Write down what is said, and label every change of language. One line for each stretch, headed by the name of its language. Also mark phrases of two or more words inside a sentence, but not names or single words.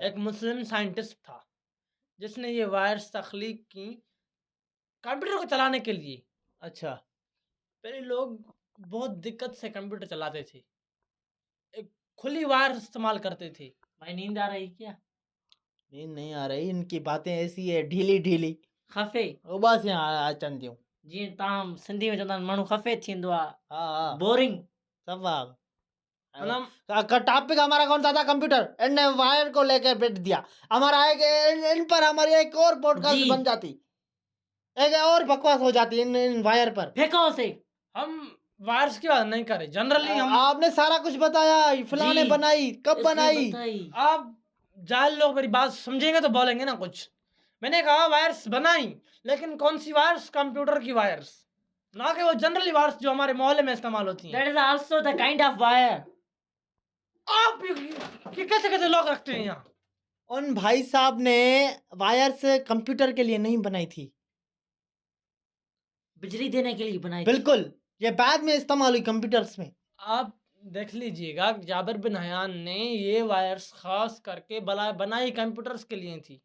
Urdu: ایک مسلم سائنٹسٹ تھا۔ جس نے یہ وائرز تخلیق کی کمپیوٹر کو چلانے کے لیے. اچھا. پہلے لوگ بہت دقت سے کمپیوٹر چلاتے تھے، ایک کھلی وائر استعمال کرتے تھے. بھائی نیند آ رہی کیا? نیند نہیں آ رہی، ان کی باتیں ایسی ہے ڈھیلی ڈھیلی. خفے
Sindhi: बस यहाँ अचनि थियूं। जीअं तव्हां सिंधी में चवंदा आहिनि माण्हू खफ़े थींदो आहे,
Urdu: ہاں ہاں بورنگ. سب واہ. مطلب ٹاپک ہمارا کون سا تھا؟ کمپیوٹر. انہوں نے وائر کو لے کر بیٹھ دیا۔ ہمارا ہے کہ ان پر ہماری ایک اور پوڈکاسٹ جی. بن جاتی، ایک اور بکواس ہو جاتی ان وائر پر. پھینکو اسے. ہم وائرز کی بات نہیں کریں، جنرلی ہم آپ نے سارا کچھ بتایا، یہ فلانے جی, بنائی، کب اس نے بنائی? بتائی. آپ جاہل لوگ میری بات سمجھیں گے تو بولیں گے نا کچھ. میں نے کہا وائرز بنائی، لیکن کون سی وائرز? کمپیوٹر کی وائرز، نا کہ وہ جنرلی وائرز جو ہمارے محلے میں استعمال ہوتی ہیں.
English: That is also the kind of wire.
Urdu: آپ یہ کیسے کیسے لوگ رکھتے ہیں یہاں? ان بھائی صاحب نے وائرز کمپیوٹر کے لیے نہیں بنائی تھی, بجلی دینے کے لیے بنائی تھی. بالکل. یہ بعد میں استعمال ہوئی کمپیوٹرز میں. آپ دیکھ لیجیے گا، جابر بن حیان نے یہ وائرز خاص کر کے بنائی کمپیوٹرز کے لیے تھی.